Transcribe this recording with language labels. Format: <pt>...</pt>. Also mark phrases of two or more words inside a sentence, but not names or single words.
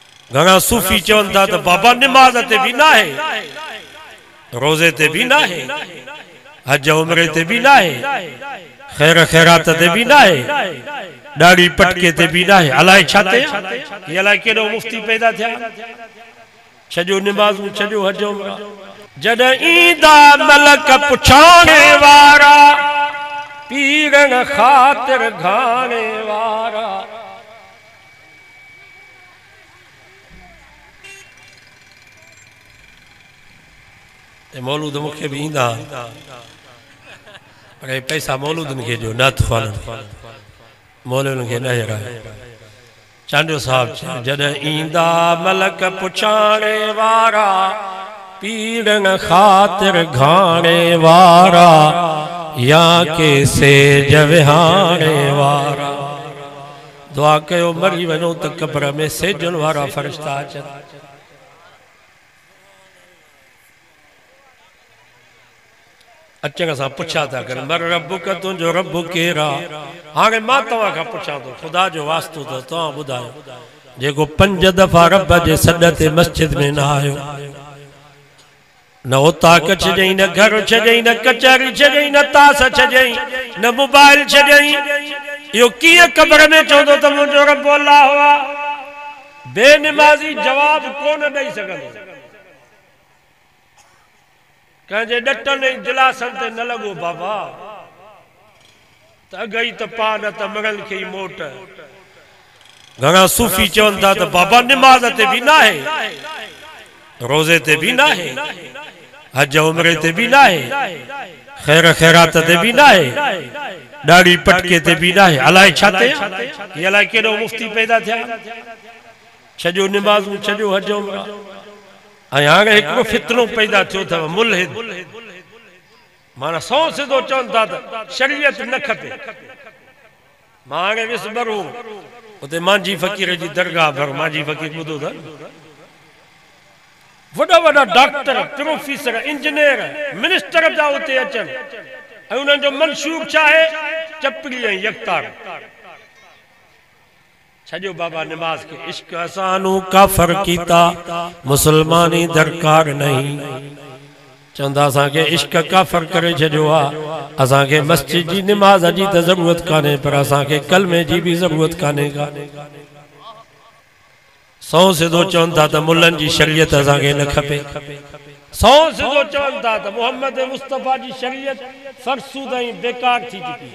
<sd>घणा सूफ़ी चवन था तो बाबा निमाज ते भी ना है, रोजे ते भी ना है, हज उमरे ते भी ना है, खैर खैरात ते भी ना है, दाढ़ी पटके ते भी ना है। अलाए छाते ये अलाए केड़ो मुफ्ती पैदा थिया, छजो निमाज़ू छजो हज उमरा। जद ईंदा मलक पुछाणे वारा, पीरन खातिर घाणे वारा। मौलूद मुखे भी ईंदा, पर पैसा मौलूदन के जो नात ख़वानन मौलविन के न है। चांडियो साहब जद ईंदा मलक पुछाणे वारा, पीरन खातिर घाणे वारा, या के सेज विहाणे वारा। दुआ कयो मरी वनो त कब्र में सेजन वारा फरिश्ता अचन। अचण सां पुछा था कर मर रब का तुझो रब केरा। हाँ मां तव्हां खां पुछां थो, खुदा जो वास्तो तो तव्हां ॿुधायो, जेको 5 दफ़ा रब जे सॾ ते मस्जिद में न आयो, न उताक छॾई, न घर छॾई, न कचहरी छॾई, न तास छॾई, न मोबाइल छॾई, इहो कीअं क़ब्र में चवंदो त मुंहिंजो रब अल्लाह हुआ? बेनिमाज़ी जवाब कोन ॾेई सघंदो। कंहिंजे ॾटनि ऐं दिलासनि ते न लॻो बाबा, त अगई त पा न त मगल खे ई मोट। घणा सूफ़ी चवन था त बाबा निमाज ते भी ना है, रोजे ते भी ना है, हज उमरे ते भी ना है, खैर खैरात ते भी ना है, दाढ़ी पटके ते भी ना है। अलाए छाते ये अलाए केड़ो मुफ्ती पैदा थिया, छजो निमाज़ू छजो हज उमरा। हाणे हिकिड़ो फितनो पैदा थियो अथव मुल्हिद, माना सौ सिधो चवन था त शरीयत न खपे। मां हाणे वियुसि बरू उते मांझी फ़कीर जी दरगाह भर, मांझी फ़कीर ॿुधो था, वॾा वॾा डॉक्टर, प्रोफेसर, इंजीनियर, मिनिस्टर जा उते अचनि, ऐं उन्हनि जो मंशूब छा आहे? चपड़ी ऐं यकतार।</sd> <pa>छजो बाबा निमाज के इश्क असानू काफर कीता, मुसलमानी दरकार नहीं।</pa> <sd>चवंदा असांखे इश्क काफर करे छॾियो आहे, असांखे मस्जिद जी निमाज जी त ज़रूरत कान्हे, पर असांखे कलमे जी भी ज़रूरत कान्हे का। सौ सिधो चवन था त मुल्लनि जी शरीयत असांखे न खपे, सौ सिधो चवन था त मोहम्मद मुस्तफ़ा जी शरीयत फरसूद ऐं बेकार थी चुकी।</sd>